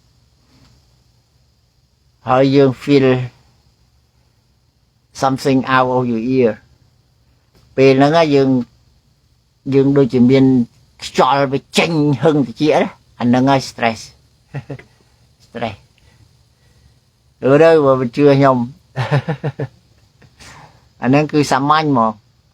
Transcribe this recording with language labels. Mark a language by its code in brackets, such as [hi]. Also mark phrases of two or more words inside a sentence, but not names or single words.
[km] ហើយយើង [en] feel something out of your ear [km] ពេលហ្នឹងយើងដូចជាមានខ្យល់វាចេញហឹងតិចអាហ្នឹងហើយ stress ទៅបើមិនជឿខ្ញុំអាហ្នឹងគឺសាមញ្ញហ្មង